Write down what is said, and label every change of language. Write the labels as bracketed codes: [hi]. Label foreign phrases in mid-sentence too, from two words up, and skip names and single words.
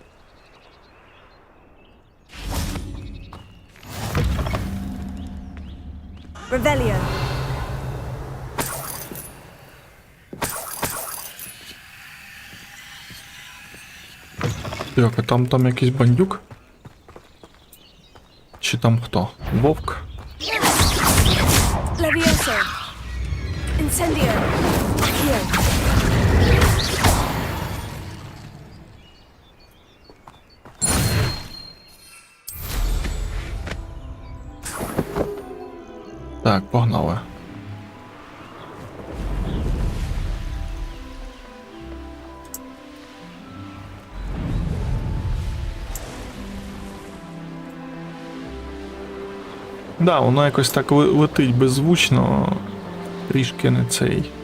[uk] Revelio. Так, а там якийсь бандюк? Чи там хто? Вовк? Levioso. Incendio. Here. Так, погнали. Да, воно якось так летить беззвучно, трішки не цей.